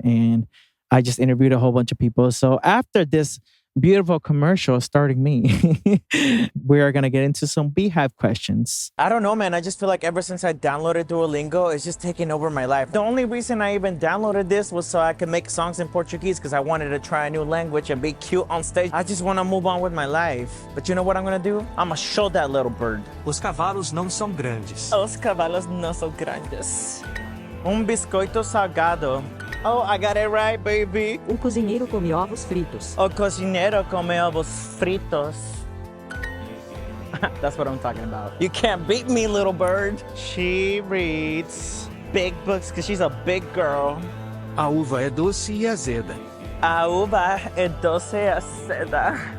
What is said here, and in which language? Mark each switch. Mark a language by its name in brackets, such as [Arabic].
[English] And I just interviewed a whole bunch of people. So after this beautiful commercial starting me, we are going to get into some Beehive questions. I don't know, man. I just feel like ever since I downloaded Duolingo, it's just taking over my life. The only reason I even downloaded this was so I could make songs in Portuguese because I wanted to try a new language and be cute on stage. I just want to move on with my life. But you know what I'm going to do? I'm going to show that little bird. [Portuguese] Os cavalos não são grandes. Os cavalos não são grandes. Biscoito salgado. [English] Oh, I got it right, baby. [Portuguese] O cozinheiro come ovos fritos. O cozinheiro come ovos fritos. [English] That's what I'm talking about. You can't beat me, little bird. She reads big books because she's a big girl. [Portuguese] A uva é doce e azeda. A uva é doce e azeda.